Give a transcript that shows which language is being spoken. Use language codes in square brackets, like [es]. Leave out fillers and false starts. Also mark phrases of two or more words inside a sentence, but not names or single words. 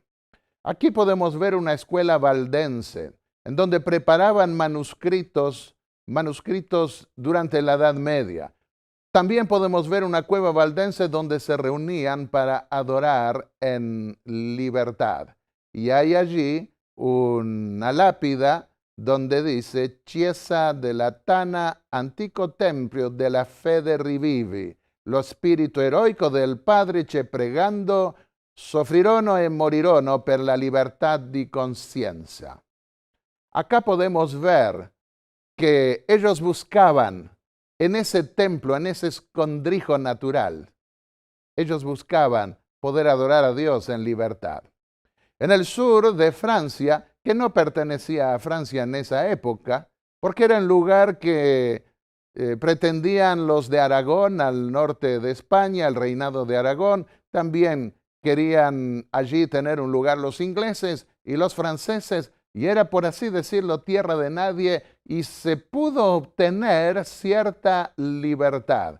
[es] Aquí podemos ver una escuela valdense en donde preparaban manuscritos manuscritos durante la Edad Media. También podemos ver una cueva valdense donde se reunían para adorar en libertad. Y hay allí una lápida donde dice [it] Chiesa della Tana, antico tempio della fede rivivi, lo spirito eroico del Padre che pregando soffrirono e morirono per la libertad di conciencia. [es] Acá podemos ver que ellos buscaban en ese templo, en ese escondrijo natural, ellos buscaban poder adorar a Dios en libertad. En el sur de Francia, que no pertenecía a Francia en esa época, porque era el lugar que pretendían los de Aragón, al norte de España, el reinado de Aragón, también querían allí tener un lugar los ingleses y los franceses, y era, por así decirlo, tierra de nadie, y se pudo obtener cierta libertad.